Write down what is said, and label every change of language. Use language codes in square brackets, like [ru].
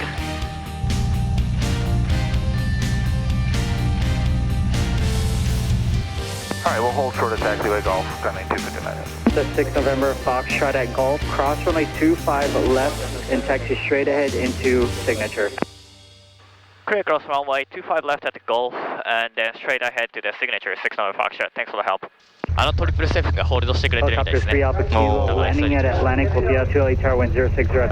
[en] Alright, we'll hold short of taxiway Golf, gunning 259. The 6 November Foxtrot at Gulf, cross runway 25 left and taxi straight ahead into Signature. Clear cross runway 25 left at the Golf and then straight ahead to the signature 6 November Foxtrot. Thanks for the help. [ja] あのトリプルセブンがホールドしてくれてるみたい [en] Helicopter [ja] ですね。 [en] 3 Alpha Kilo, landing at Atlantic will be out to LA Tower when 060 at